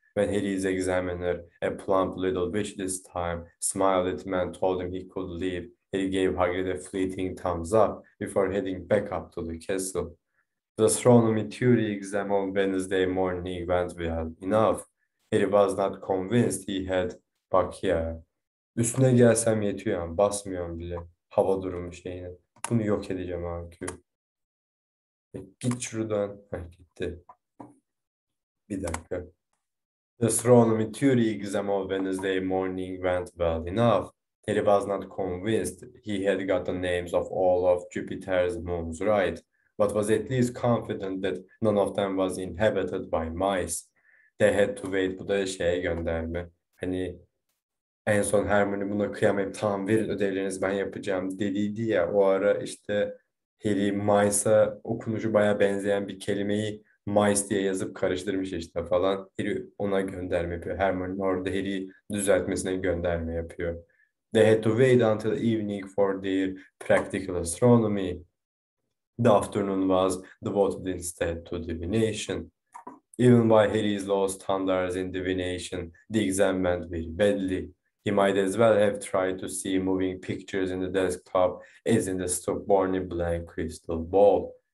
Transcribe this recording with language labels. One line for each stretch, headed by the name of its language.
English: When Harry's examiner, a plump little witch this time, smiled at him and told him he could leave, Harry gave Hagrid a fleeting thumbs up before heading back up to the castle. The astronomy theory exam on Wednesday morning went well enough. Harry was not convinced he had,
Turkish: bak ya, üstüne gelsem yetiyor yani, basmıyorum bile hava durumu şeyine. Bunu yok edeceğim abi. Git şuradan. Gitti. Bir dakika.
English: The astronomy theory exam on Wednesday morning went well enough. Harry was not convinced he had got the names of all of Jupiter's moons right, but was at least confident that none of them was inhabited by mice. They had to wait.
Turkish: Bu da şeye gönderme. Hani en son Hermione buna kıyamayıp tamam verin ödevlerinizi ben yapacağım dediydi ya, o ara işte Harry mice'a okunuşu baya benzeyen bir kelimeyi mice diye yazıp karıştırmış işte falan. Harry ona gönderme yapıyor. Hermione orada Harry'i düzeltmesine gönderme yapıyor.
English: They had to wait until evening for their practical astronomy. The afternoon was devoted instead to divination. Even by Harry's low standards in divination, the exam went very badly. He might as well have tried to see moving pictures in the desktop as in the stubbornly blank crystal ball.